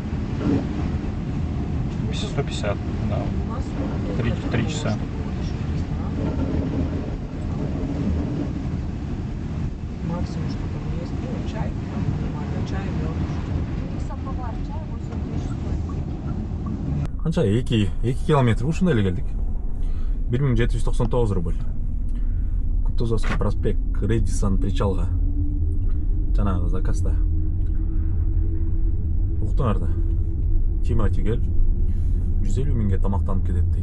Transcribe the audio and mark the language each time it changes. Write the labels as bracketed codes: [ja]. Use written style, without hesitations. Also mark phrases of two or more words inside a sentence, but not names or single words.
[ru] 150, да. 3 часа. Максимум, что там есть, ну, чай, нормально, чай, мед. Самовар, чай 8 тысяч. [ky] Канча 2 километр ушундай эле келдик. [ru] 1799 рубль. [ky] Кутузовский проспект, Редисон причалга. Жанагы заказда. Уктуңар да. Тимати келип 150 миңге тамактанып кетет дейт.